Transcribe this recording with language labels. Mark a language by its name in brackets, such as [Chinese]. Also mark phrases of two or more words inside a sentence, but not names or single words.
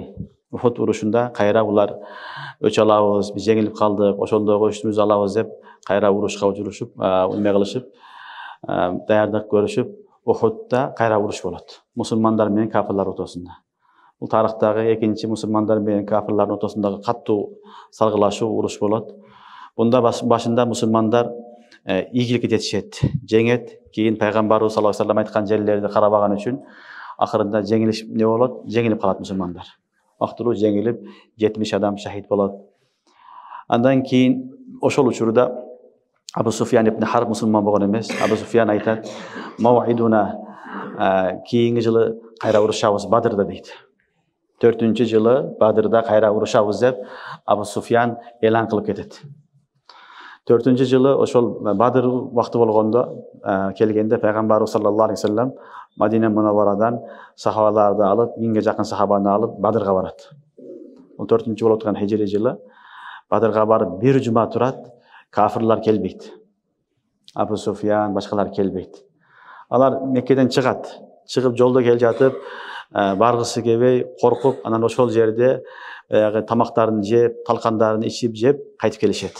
[Kyrgyz] Ухуд урушунда кайра булар өч алабыз, биз жеңилип калдык, ошондогу үчүбүздү алабыз деп кайра урушка учурушуп, эме кылышып, даярдык көрүшүп, Ухудда кайра уруш болот. Мусулмандар менен кафирлар ортосунда. Бул тарыхтагы экинчи мусулмандар менен кафирлардын ортосундагы каттуу салгылашуу уруш болот. Бунда башында мусулмандар ийгиликке жетишет, жеңет, кийин Пайгамбарыбыз [Arabic] صلى الله عليه وسلم [Kyrgyz] айткан жерлерди карабаган үчүн акырында жеңилиш не болот? Жеңилип калат мусулмандар. Актыруу жеңилип, 70 адам шахид болот. Андан кийин ошол учурда Абу Суфьян ибн Харб мусулман болгон эмес. Абу Суфьян айтат: "Мауидуна кийинки жылы кайра урушабыз Бадрда" дейт. 4-жылы Бадрда кайра урушабыз деп Абу Суфьян элан кылып кетет. 4-жылы ошол Бадр убакыты болгондо келгенде Пайгамбарыбыз [Arabic] صلى الله عليه وسلم [Kyrgyz] Мадина Мунавварадан сахабаларды алып, 1000ге жакын сахабаны алып Бадрга барат. Бул 4-жылы болуп аткан хижри жылы Бадрга барып 1 жума турат, кафирлар келбейт. Абу Суфьян башкалар келбейт. Алар Меккеден чыгат. Чыгып жолдо кел жатып, баргысы келбей, коркуп, анан ошол жерде тамактарын жеп, талкандарын ичип жеп кайтып келишет.